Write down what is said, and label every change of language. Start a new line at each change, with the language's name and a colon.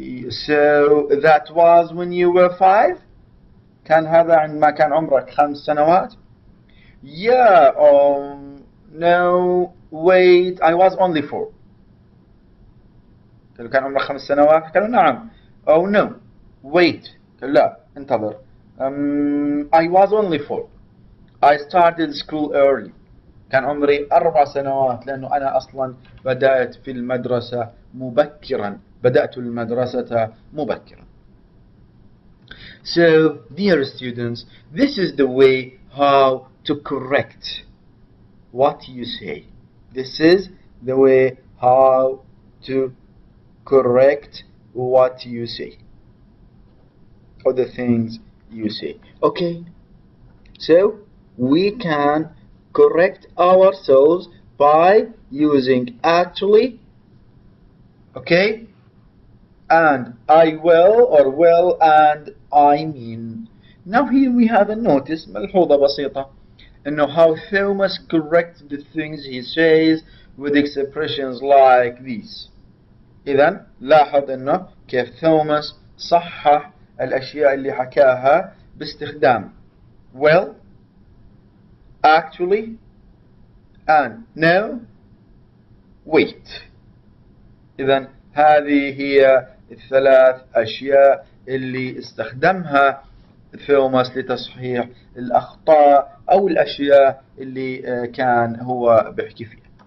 English: So that was when you were 5.
Arabic: كان هذا عندما كان عمرك 5 سنوات.
English: Yeah. No wait I was only 4.
Arabic: قالوا كان عمرك 5 سنوات. قالوا نعم.
English: Oh no wait.
Arabic: قالوا لا انتظر.
English: I was only 4. I started school early.
Arabic: كان عمري 4 سنوات لأنه أنا أصلا بدأت في المدرسة مبكرا. بدأت المدرسة مبكرا.
English: So, dear students, this is the way how to correct what you say. This is the way how to correct what you say or the things you say. Okay? So, we can correct ourselves by using actually, okay? And I will or will and I mean. Now here we have a notice
Arabic: ملحوظة بسيطة إنه
English: how Thomas corrects the things he says with expressions like these.
Arabic: إذا لاحظ إنه كيف توماس صحح الأشياء اللي حكاها باستخدام well, actually, and no, wait. إذا هذه هي الثلاث أشياء اللي استخدمها توماس لتصحيح الأخطاء أو الأشياء اللي كان هو بيحكي فيها.